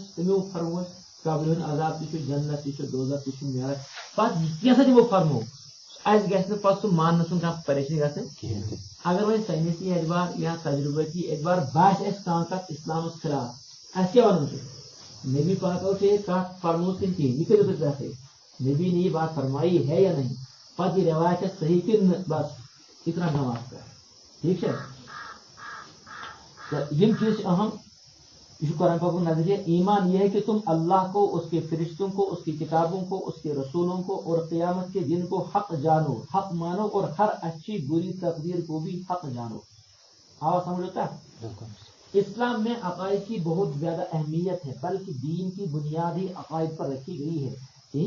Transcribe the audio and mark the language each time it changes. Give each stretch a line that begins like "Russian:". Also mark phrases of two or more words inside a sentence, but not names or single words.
Kashmiri: تٔمو فرمو اَسہِ قبرِ ہُنٛد عذاب تہِ چھُ جنت تہِ چھُ دوزخ تہِ چھُ معراج پتہٕ کینٛژھا تِمو فرمو اَسہِ گژھِ نہٕ پتہٕ سُہ ماننہٕ سُنٛد کانٛہہ پریشٲنی گژھٕنۍ اگر وۄنۍ ساینسی اعتبار یا تجربٲتی اعتبار باسہِ اَسہِ کانٛہہ کتھ اسلامس خلاف اَسہِ کیٛاہ وَنُن چھُ نبی پاکو چھِ یہِ کتھ فرموٗز کِنہٕ کِہیٖنۍ یہِ کٔرِو تُہۍ بہتر
Urdu: نبی نے یہ بات فرمائی ہے یا نہیں
Kashmiri: پتہٕ یہ روایت ہے صحیح کِنہٕ نہٕ
Urdu: بس اتنا نماز کر ٹھیک ہے
Kashmiri: یم چیز
Urdu: اہم یہ قرآن پاک نظریہ ایمان یہ ہے کہ تم اللہ کو اس کے فرشتوں کو اس کی کتابوں کو اس کے رسولوں کو اور قیامت کے دن کو حق جانو حق مانو اور ہر اچھی بری تقدیر کو بھی حق جانو آواز سمجھتا ہے اسلام میں عقائد کی بہت زیادہ اہمیت ہے بلکہ دین کی بنیاد ہی عقائد پر رکھی گئی ہے یہی